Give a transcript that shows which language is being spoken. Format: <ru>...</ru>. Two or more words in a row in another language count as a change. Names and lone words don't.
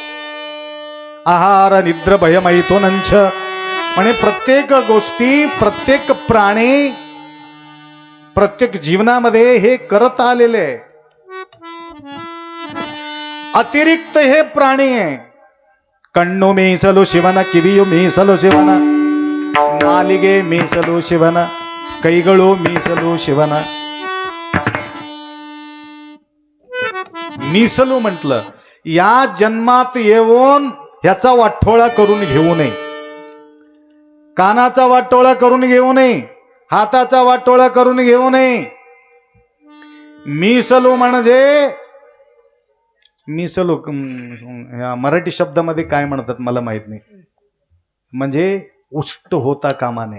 <sa>आहार निद्र भयमैथुनंच,</sa> <mr>म्हणजे प्रत्येक गोष्टी, प्रत्येक प्राणी, प्रत्येक जीवनामध्ये हे करत आलेले आहे. अतिरिक्त हे प्राणी आहे.</mr> <kn>कण्णु मीसಲು ಶಿವನ, ಕಿವಿಯು ಮೀಸಲು ಶಿವನ, ನಾಲಿಗೆ ಮೀಸಲು ಶಿವನ, ಕೈಗಳು ಮೀಸಲು ಶಿವನ.</kn> <mr>मीसलू म्हटलं, या जन्मात येऊन ह्याचा वाटोळा करून घेऊ नये, कानाचा वाटोळा करून घेऊ नये, हाताचा वाटोळा करून घेऊ नये. मीसलू म्हणजे, मीसलू मराठी शब्दामध्ये काय म्हणतात मला माहित नाही, म्हणजे उष्ट होता कामा नये.</mr>